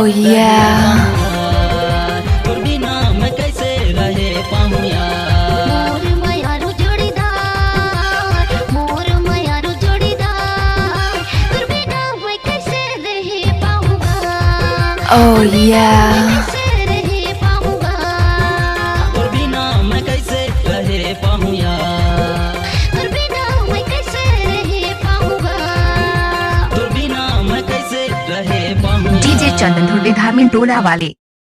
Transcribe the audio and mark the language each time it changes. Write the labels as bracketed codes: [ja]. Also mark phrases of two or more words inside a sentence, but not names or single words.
[hne] रहे [en] yeah. [hne] पाऊँ यार, तुर बिना मैं कैसे रहे पाऊँ यार। मोर मयारू जोड़ीदार, मोर मयारू जोड़ीदार, तुर बिना मैं कैसे रह पाऊँगा। [en] Oh yeah. [hne] कैसे रह पाऊँगा। तुर बिना मैं कैसे रहे पाऊँ यार, तुर बिना मैं कैसे रह पाऊँगा। तुर बिना मैं कैसे रहे पाऊँ डीजे यार। चंदन धुर्वे धामी टोला वाले।